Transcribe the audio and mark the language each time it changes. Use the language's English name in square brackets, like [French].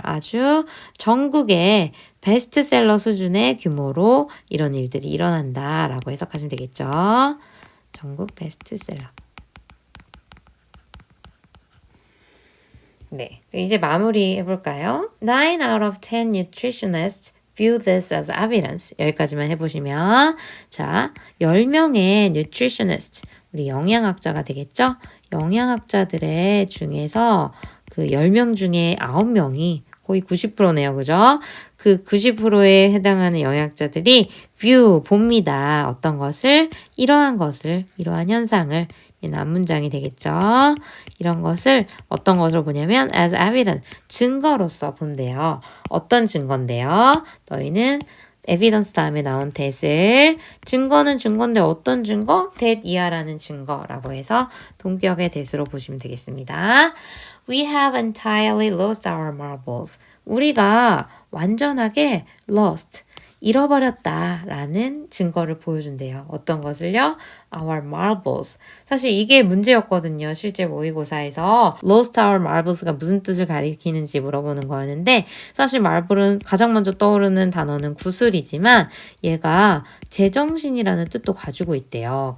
[Korean] 아주 전국의 베스트셀러 수준의 규모로 이런 일들이 일어난다라고 해석하시면 되겠죠. 전국 베스트셀러. 네, 이제 마무리 해볼까요? [English] 9 out of 10 nutritionists view this as evidence. [Korean] 여기까지만 해보시면 자, 10명의 nutritionist, 우리 영양학자가 되겠죠? 영양학자들의 중에서 그 10명 중에 9명이 거의 90%네요. 그죠? 그 90%에 해당하는 영양학자들이 view, 봅니다. 어떤 것을, 이러한 현상을, 이 난문장이 되겠죠. 이런 것을 어떤 것으로 보냐면 [English] as evidence, [Korean] 증거로서 본대요. 어떤 증거인데요? 너희는 evidence 다음에 나온 that을 증거는 증거인데 어떤 증거? that 이하라는 증거라고 해서 동격의 that으로 보시면 되겠습니다. [English] We have entirely lost our marbles. [Korean] 우리가 완전하게 lost, 잃어버렸다라는 증거를 보여준대요. 어떤 것을요? [English] Our marbles. [Korean] 사실 이게 문제였거든요. 실제 모의고사에서 [English] lost our marbles [Korean] 가 무슨 뜻을 가리키는지 물어보는 거였는데 사실 marble은 가장 먼저 떠오르는 단어는 구슬이지만 얘가 제정신이라는 뜻도 가지고 있대요.